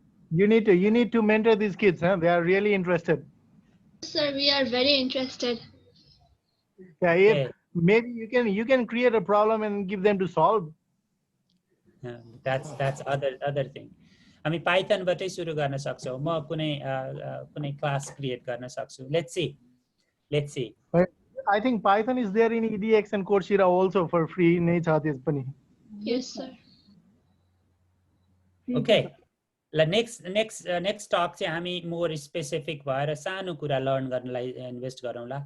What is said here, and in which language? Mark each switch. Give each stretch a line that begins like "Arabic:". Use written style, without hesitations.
English: You need to mentor these kids. Huh? They are really interested. Sir, we are very interested. Yeah, maybe you can create a problem and give them to solve. That's other thing.
Nepali: हामी Python बाटै सुरु गर्न सक्छौँ। म कुनै class create गर्न सक्छु।
English: Let's see. I think Python is there in EDX and Coursera also for free. Yes, sir.
Nepali: Okay. Next talk चाहिँ हामी मोर स्पेसिफिक भएर सानो कुरा लर्न गर्नलाई इन्भेस्ट गरौँला।